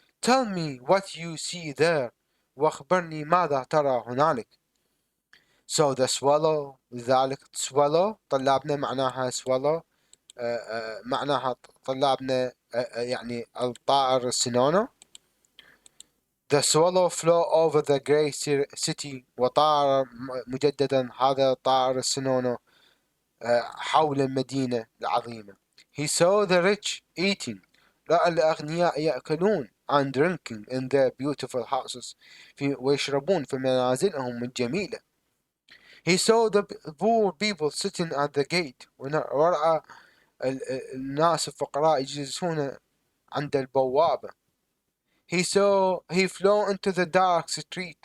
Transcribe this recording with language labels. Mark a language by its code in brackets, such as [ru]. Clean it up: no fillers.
[en] Tell me what you see there. [ar] وأخبرني ماذا ترى هنالك. [en] So the swallow, [ar] لذلك swallow طلابنا معناها swallow معناها طلابنا يعني الطائر السنونو. [en] The swallow flew over the great city. [ar] وطار مجددا هذا الطائر السنونو حول المدينة العظيمة. [en] He saw the rich eating. [ar] رأى الأغنياء يأكلون [en] and drinking in their beautiful houses [ar] ويشربون في منازلهم الجميلة. [en] He saw the poor people sitting at the gate. [ar] ورأى الناس الفقراء يجلسون عند البوابة. [en] He flew into the dark street.